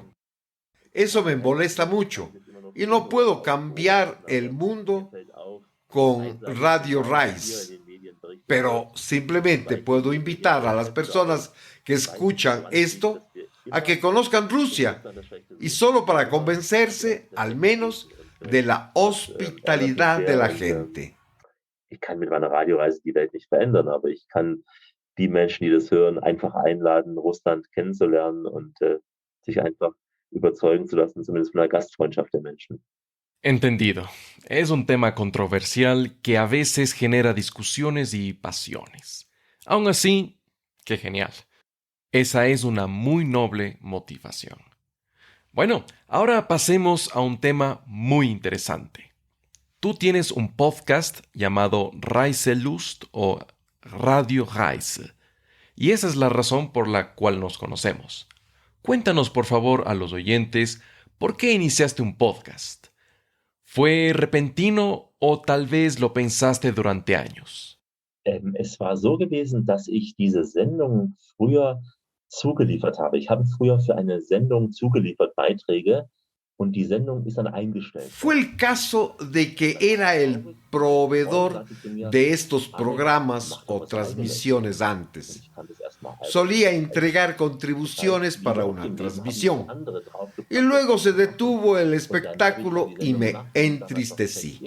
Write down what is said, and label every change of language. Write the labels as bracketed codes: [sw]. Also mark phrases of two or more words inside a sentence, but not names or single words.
[es] Eso me molesta mucho y no puedo cambiar el mundo con Radio Rice, pero simplemente puedo invitar a las personas que escuchan esto a que conozcan Rusia y solo para convencerse al menos de la hospitalidad de la gente. [de] Ich kann mit meiner Radioreise die Welt nicht verändern, aber ich kann die Menschen, die das hören, einfach einladen, Russland kennenzulernen und sich einfach überzeugen zu lassen, zumindest von der Gastfreundschaft der Menschen. [es] Entendido. Es un tema controversial que a veces genera discusiones y pasiones. Aún así, qué genial. Esa es una muy noble motivación. Bueno, ahora pasemos a un tema muy interesante. Tú tienes un podcast llamado Reiselust o Radio Reise, y esa es la razón por la cual nos conocemos. Cuéntanos, por favor, a los oyentes, ¿por qué iniciaste un podcast? ¿Fue repentino o tal vez lo pensaste durante años? [de] Es war so gewesen, dass ich diese Sendung früher zugeliefert habe. Ich habe früher für eine Sendung zugeliefert Beiträge und die Sendung ist dann eingestellt. [es] Fue el caso de que era el proveedor de estos programas o transmisiones antes. Solía entregar contribuciones para una transmisión y luego se detuvo el espectáculo y me entristecí.